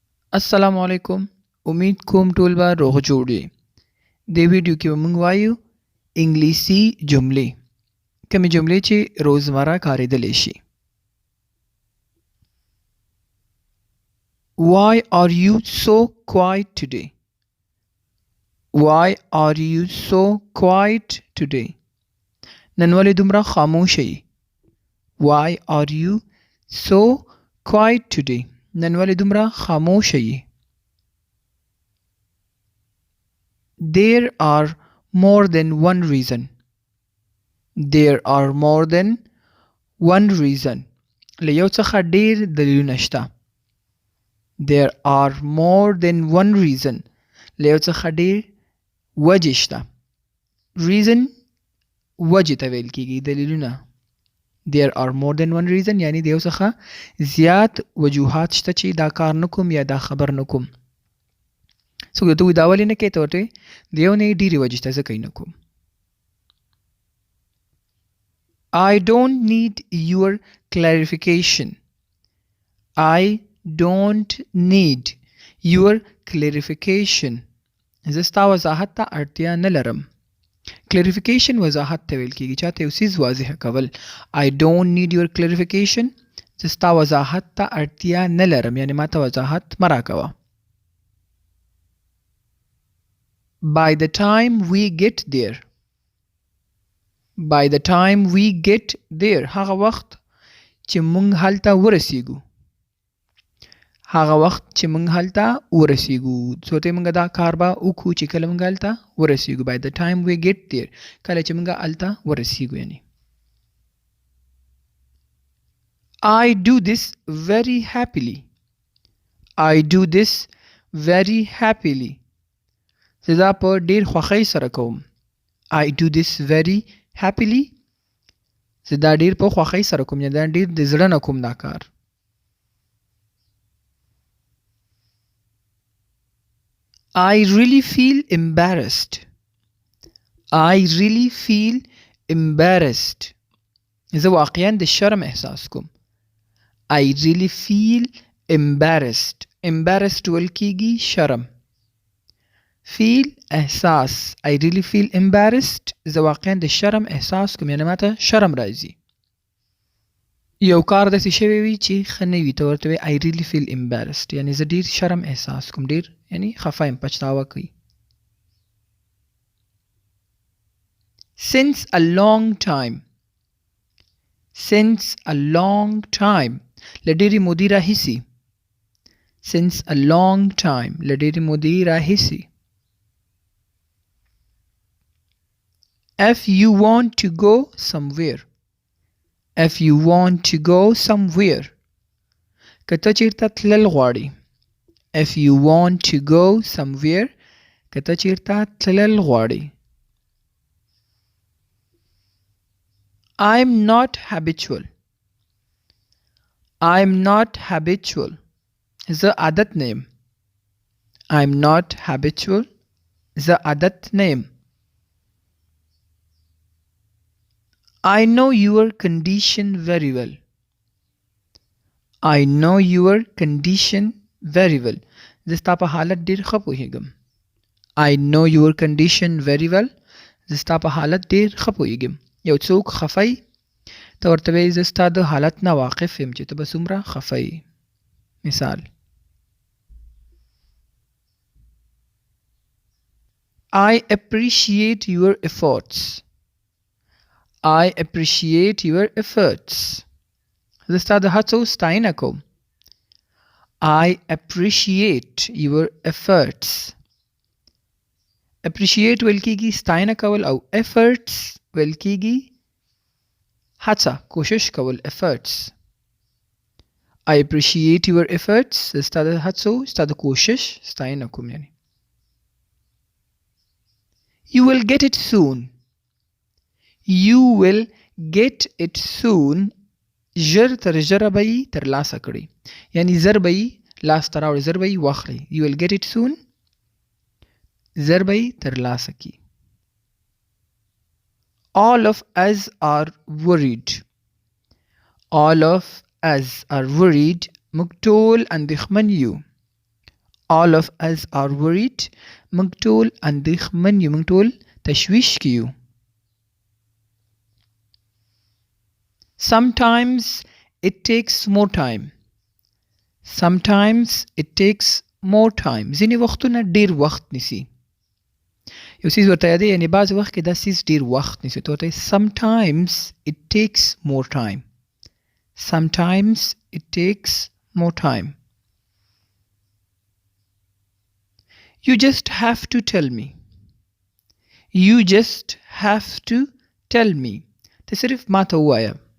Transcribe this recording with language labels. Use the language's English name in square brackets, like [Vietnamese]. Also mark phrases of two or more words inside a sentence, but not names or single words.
[Arabic] السلام علیکم. [Pashto] امید کوم ټول به روغ جوړ یې. دې ویډیو کې به موږ وایو انګلیسي جملې، کومې جملې چې روزمره کارېدلی شي. [English] Why are you so quiet today? Why are you so quiet today? [Pashto] نن ولې دومره خاموشه یې؟ [English] Why are you so quiet today? [Pashto] نن ولې دومره خاموشه یې؟ [English] There are more than one reason. There are more than one reason. [Pashto] له یو څخه ډیر دلیلونه شته. [English] There are more than one reason. [Pashto] له یو څخه ډیر وجې شته. Reason وجې ته ویل کیږي، دلیلونه. [English] There are more than one reason [Pashto] یعنی د یو څخه زیات وجوهات شته چې دا کار نه کوم یا دا خبر نه کوم. څوک درته وایي دا ولې نه کوې، ته ورته د یو نه ډېرې وجې شته ځکه یې نه کوم. [English] I don't need your clarification. I don't need your clarification. [Pashto] زه ستا وضاحت ته اړتیا نه لرم. clarification وضاحت ته ویل کېږي، چاته یو څیز واضح کول. [English] I don't need your clarification. [Pashto] زه ستا وضاحت ته اړتیا نه لرم، یعنی ما ته وضاحت مه راکوه. [English] By the time we get there. By the time we get there. [Pashto] هغه وخت چې موږ هلته ورسیږو. هغه وخت چې موږ هلته ورسیږو. څو ته موږ دا کار به وکړو چې کله موږ هلته ورسیږو. [English] By the time we get there. [Pashto] کله چې موږ هلته ورسیږو یعنی. [English] I do this very happily. I do this very happily. [Pashto] زه دا په ډیر خوښۍ سره کوم. [English] I do this very happily. [Pashto] زه دا ډیر په خوښۍ سره کوم، یا دا ډیر د زړه نه کوم دا کار. [English] I really feel embarrassed. I really feel embarrassed. [Pashto] زه واقعا د شرم احساس کوم. [English] I really feel embarrassed. [Pashto] Embarrassed ویل کیږي شرم. feel احساس. [English] I really feel embarrassed. [Pashto] زه واقعا د شرم احساس کوم، یعنی ماته شرم راځي. یو کار داسې شوی وي چې ښه نه وي، ته ورته وایې [English] I really feel embarrassed، [Pashto] یعنی زه ډیر شرم احساس کوم، ډیر یعنی خفه یم، پچھتاوه کوي. [English] Since a long time. Since a long time. [Pashto] له ډیرې مودې راهیسې. [English] Since a long time. [Pashto] له ډیرې مودې راهیسې. [English] If you want to go somewhere. If you want to go somewhere. [Pashto] که ته چیرته تلل غواړې. [English] If you want to go somewhere. [Pashto] که ته چیرته تلل غواړې. [English] I'm not habitual. I'm not habitual. [Pashto] زه عادت نه یم. [English] I'm not habitual. [Pashto] زه عادت نه یم. [English] I know your condition very well. I know your condition very well. [Pashto] زه ستا په حالت ډیر ښه پوهیږم. [English] I know your condition very well. [Pashto] زه ستا په حالت ډیر ښه پوهیږم. یو څوک خفه یي، ته ورته وایي زه ستا د حالت نه واقف یم چې ته به څومره خفه یي. مثال. [English] I appreciate your efforts. I appreciate your efforts. [Pashto] زه ستا د هڅو ستاینه کوم. [English] I appreciate your efforts. [Pashto] appreciate ویل کیږي ستاینه کول، او efforts ویل کیږي هڅه، کوشش کول. efforts. [English] I appreciate your efforts. [Pashto] زه ستا د هڅو، ستا د کوشش ستاینه کوم یعنی. [English] You will get it soon. You will get it soon. [Pashto] ژر تر ژره به یې ترلاسه کړئ، یعنی زر به یې لاسته راوړئ، زر به یې واخلئ. [English] You will get it soon. [Pashto] زر به یې ترلاسه کړئ. [English] All of us are worried. All of us are worried. [Pashto] موږ ټول اندېښمن یو. [English] all of us are worried [Pashto] موږ ټول اندېښمن یو موږ ټول تشویش کې یو [English] sometimes it takes more time sometimes it takes more time [Pashto] ځینې وختونه ډیر وخت نیسي یو څیز ورته یادې یعنی بعض وخت کې دا څیز ډیر وخت نیسي ته ورته [English] sometimes it takes more time sometimes it takes more time you just have to tell me you just have to tell me [Pashto] ته صرف ما ته ووایه